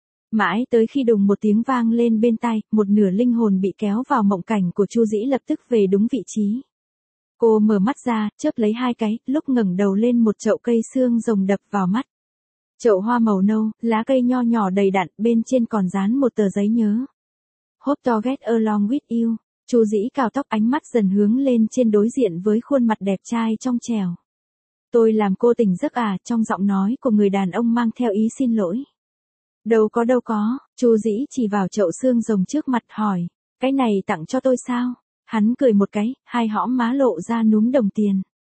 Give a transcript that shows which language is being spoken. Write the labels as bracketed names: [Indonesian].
[Vietnamese] Mãi tới khi đùng một tiếng vang lên bên tai, một nửa linh hồn bị kéo vào mộng cảnh của Chu Dĩ lập tức về đúng vị trí. Cô mở mắt ra, chớp lấy hai cái, lúc ngẩng đầu lên một chậu cây xương rồng đập vào mắt. Chậu hoa màu nâu, lá cây nho nhỏ đầy đặn, bên trên còn dán một tờ giấy nhớ. [English] Hope to get along with you. [Vietnamese] Chu Dĩ cào tóc, ánh mắt dần hướng lên trên đối diện với khuôn mặt đẹp trai trong trẻo. Tôi làm cô tỉnh giấc à? Trong giọng nói của người đàn ông mang theo ý xin lỗi. Đâu có đâu có, Chu Dĩ chỉ vào chậu xương rồng trước mặt hỏi. Cái này tặng cho tôi sao? Hắn cười một cái, hai hõm má lộ ra núm đồng tiền.